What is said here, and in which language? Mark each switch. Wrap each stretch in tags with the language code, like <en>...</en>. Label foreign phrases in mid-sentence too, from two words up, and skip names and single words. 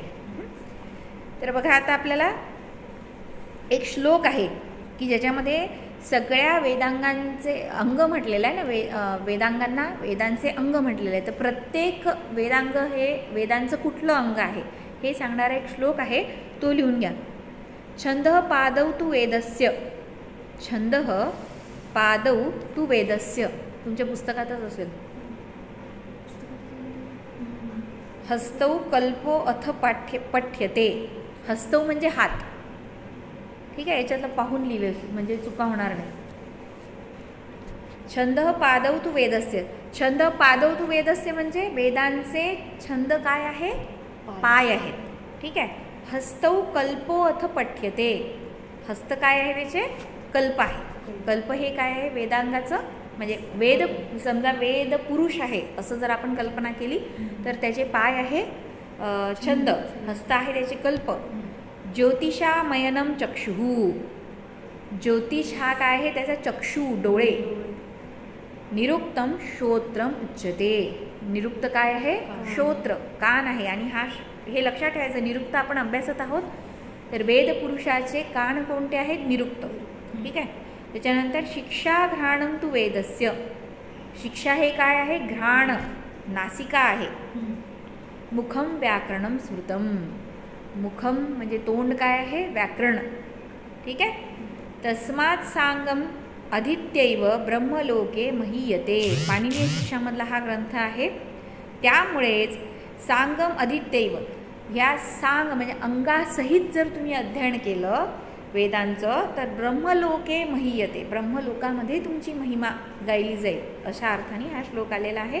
<mr>तर बघा आता आपल्याला एक श्लोक आहे की ज्याच्यामध्ये सगळ्या वेदांगांचे अंग म्हटलेलं आहे ना, वेदांगांना वेदांचे अंग म्हटलेले आहे. तर प्रत्येक वेदांग हे वेदांचं कुठलं अंग आहे हे सांगणारा एक श्लोक आहे, तो लिहून घ्या.</mr> <sa>छंदः पादौ तु वेदस्य, छंदः पादौ तु वेदस्य,</sa> <mr>तुमच्या पुस्तकातच असेल.</mr> <sa>हस्तौ कल्पो अथ पठ्यते.</sa> <mr>हस्तौ म्हणजे हात. ठीक आहे. याच्यातलं पाहून लिहिले म्हणजे चुका होणार नाही.</mr> <sa>छंदः पादौ तु वेदस्य, छंद पादौ तु वेदस्य</sa> <mr>म्हणजे वेदांचे छंद काय आहे? पाय आहेत. ठीक आहे.</mr> <sa>हस्तौ कल्पो अथ पठ्यते,</sa> <mr>हस्त काय आहे? त्याचे कल्प आहे. कल्प हे काय आहे? वेदांगाचं म्हणजे वेद, समजा वेद पुरुष आहे असं जर आपण कल्पना केली तर त्याचे पाय आहे छंद, हस्त आहे त्याचे कल्प.</mr> <sa>ज्योतिषामयनम चक्षुः,</sa> <mr>ज्योतिष हा काय आहे? त्याचा चक्षु, डोळे.</mr> <sa>निरुक्तम श्रोत्रम उच्यते,</sa> <mr>निरुक्त काय आहे? श्रोत्र, कान आहे. आणि हे लक्षात ठेवायचं, निरुक्त आपण अभ्यासत आहोत तर वेद पुरुषाचे कान कोणते आहेत? निरुक्त. ठीक आहे. त्याच्यानंतर</mr> <sa>शिक्षा घ्राणम तु वेदस्य,</sa> <mr>शिक्षा हे काय आहे? घ्राण, नासिका आहे.</mr> <sa>मुखम व्याकरणम स्मृतम,</sa> <mr>मुखम म्हणजे तोंड काय आहे? व्याकरण. ठीक आहे.</mr> <sa>तस्मात् सांगम अधित्यैव ब्रह्मलोके महीयते,</sa> <mr>पाणिनीय शिक्षामधला हा ग्रंथ आहे. त्यामुळेच</mr> <sa>सांगम अधित्यैव,</sa> <mr>ह्या सांग म्हणजे अंगासहित जर तुम्ही अध्ययन केलं वेदांचं तर</mr> <sa>ब्रह्मलोके महीयते,</sa> <mr>ब्रह्मलोकामध्ये तुमची महिमा गायली जाईल, अशा अर्थाने हा श्लोक आलेला आहे.</mr>